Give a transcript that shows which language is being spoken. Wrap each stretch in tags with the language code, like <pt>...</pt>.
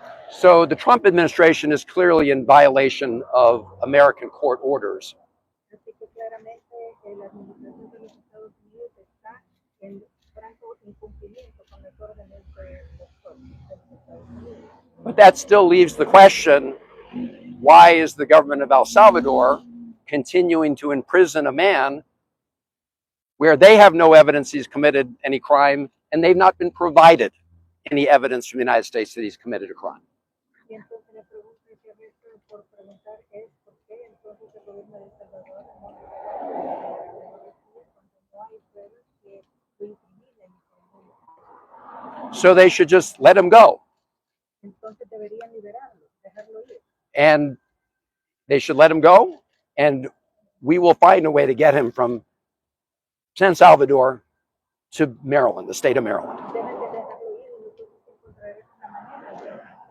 <en>So the Trump administration is clearly in violation of American court orders.</en> <es>Así que claramente la administración de los Estados Unidos está en franco incumplimiento con las órdenes de los Estados Unidos.</es> <en>But that still leaves the question, why is the government of El Salvador continuing to imprison a man where they have no evidence he's committed any crime and they've not been provided any evidence from the United States that he's committed a crime?</en> <es>Y entonces la pregunta que resta por preguntar es por qué entonces el gobierno de El Salvador no cuando no hay pruebas que lo incriminen.</es> <en>So they should just let him go.</en> <es>Entonces deberían liberarlo, dejarlo ir.</es> <en>And they should let him go, and we will find a way to get him from San Salvador to Maryland, the state of Maryland.</en> <es>Deben de dejarlo ir y nosotros encontraremos una manera de hacerlo llegar desde El Salvador.</es>